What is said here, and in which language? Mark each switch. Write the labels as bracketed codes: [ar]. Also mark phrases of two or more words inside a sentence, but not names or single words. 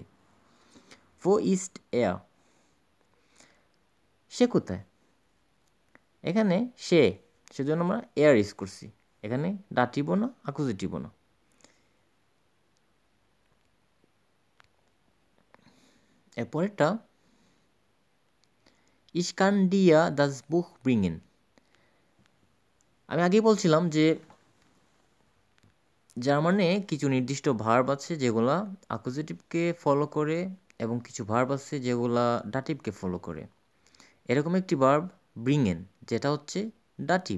[de] Wo ist er, [bn] সে কোথায়? এখানে সে, সেজন্য আমরা এয়ার ইউজ করছি। এখানে ডাটিভও না, অ্যাকুজিটিভও না। এরপরেরটা [de] Ich kann dir das Buch bringen. [bn] আমি আগেই বলছিলাম যে জার্মানে কিছু নির্দিষ্ট ভার্ব আছে যেগুলা অ্যাকুজিটিভকে ফলো করে এবং কিছু ভার্ব আছে যেগুলা ডাটিভকে ফলো করে। এরকম একটি ভার্ব ব্রিংেন, যেটা হচ্ছে ডাটিভ।